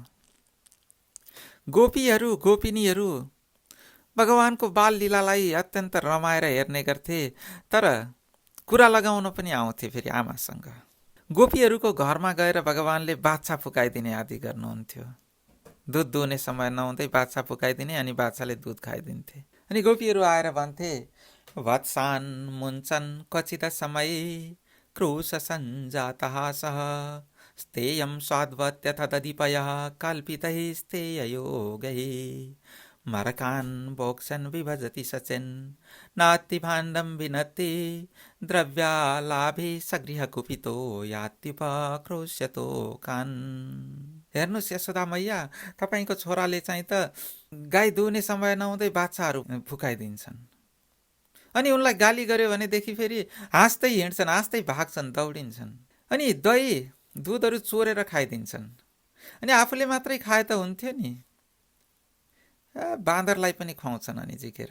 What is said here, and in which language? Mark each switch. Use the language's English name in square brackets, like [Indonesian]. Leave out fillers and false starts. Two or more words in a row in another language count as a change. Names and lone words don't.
[Nepali] गोपीहरू, गोपिनीहरू भगवानको बाल लीलालाई अत्यन्त रमाएर हेर्ने गर्थे, तर कुरा लगाउन पनि आउँथे फेरि आमासँग। गोपीहरूको घरमा गएर भगवानले बाछा फुकाइदिने आदि गर्नुहुन्थ्यो। दुध दुहुने समय नहुँदै बाछा फुकाइदिने अनि बाछाले दुध खाइदिन्थे। अनि गोपीहरू आएर भन्थे, [Sanskrit] वत्सान मुञ्चन क्वचित समय क्रोश सञ्जातः सह स्तेयं स्वाद्वत्यथ दधिपयः कल्पितैस्तेययोगैः मरकान् बोक्सन् विभजति सचेन् नाति भाण्डं विनत्ति द्रव्यालाभे सगृह कुपितो यात्युपक्रोश्यतो कान्। [Nepali] हेर्नुहोस् यशोदा मैया, तपाईँको छोराले चाहिँ त गाई दुहुने समय नहुँदै बाछाहरू फुकाइदिन्छन्। अनि उनलाई गाली गर्यो भनेदेखि फेरि हाँस्दै हिँड्छन्, हाँस्दै भाग्छन्, दौडिन्छन्। अनि दही दुधहरू चोरेर खाइदिन्छन्। अनि आफूले मात्रै खाए त हुन्थ्यो नि, बाँदरलाई पनि खुवाउँछन् अनि झिकेर।